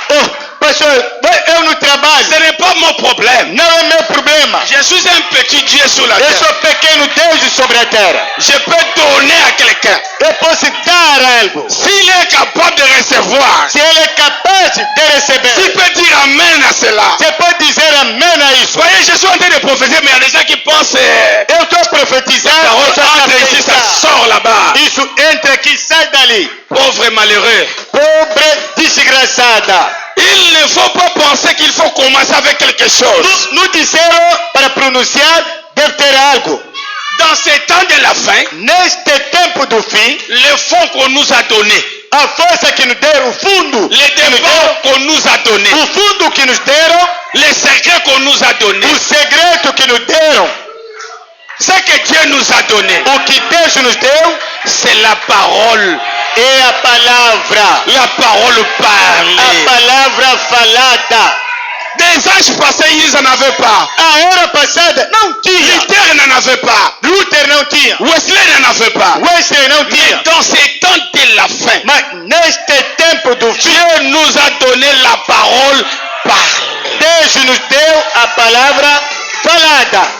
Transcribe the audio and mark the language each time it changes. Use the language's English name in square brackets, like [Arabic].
[Portuguese] Oh, pastor, eu não trabalho. [French] Ce n'est pas mon problème. [Portuguese] Não é meu problema. [French] Je suis un petit Dieu sur la [Portuguese] Eu [French] terre. [Portuguese] sou pequeno Deus sobre a terra. [French] Je peux donner à quelqu'un. [Portuguese] Eu posso dar algo. [French] S'il est capable de recevoir, [Portuguese] Se ele é capaz de receber, [French] s'il peut dire Amen à cela. [Portuguese] você pode dizer amém a isso. [French] Voyez, je suis en train de prophétiser, mais il y a des gens qui pensent [Portuguese] Eu estou profetizando. você está [French] entre ici, ça [Portuguese] pensando. [French] sort là-bas. [Portuguese] Isso entra aqui, sai dali. [French] Pauvre et malheureux. [Portuguese] Pobre desgraçada. [French] Il ne faut pas penser qu'il faut commencer avec quelque chose. [Portuguese] Não disseram para pronunciar, deve ter algo. [French] Dans ces temps de la fin, [Portuguese] Neste tempo do fim, [French] les fonds qu'on nous a donnés, [Portuguese] a força que nos deram, o fundo, [French] les [Portuguese] que nos [French] dépenses [Portuguese] deram, [French] qu'on nous a donnés, [Portuguese] o fundo que nos deram, [French] les secrets qu'on nous a donnés, [Portuguese] o segredo que nos deram, [French] ce que Dieu nous a donné, [Portuguese] o que Deus nos deu, [French] c'est la parole, [Portuguese] é a palavra. [French] la parole [Portuguese] A [French] parlée. [Portuguese] palavra falada. [French] Des anges passés, ils n'en avaient pas. [Portuguese] A era passada não tinha. [French] Luther n'en avait pas. [Portuguese] Luther não tinha. [French] Wesley n'en avait pas. [Portuguese] Wesley não [French] Mais [Portuguese] tinha. [French] dans ces temps de la fin, [Portuguese] Mas neste tempo do fim, [French] Dieu nous a donné la parole parlée. [Portuguese] Deus nos deu a palavra falada.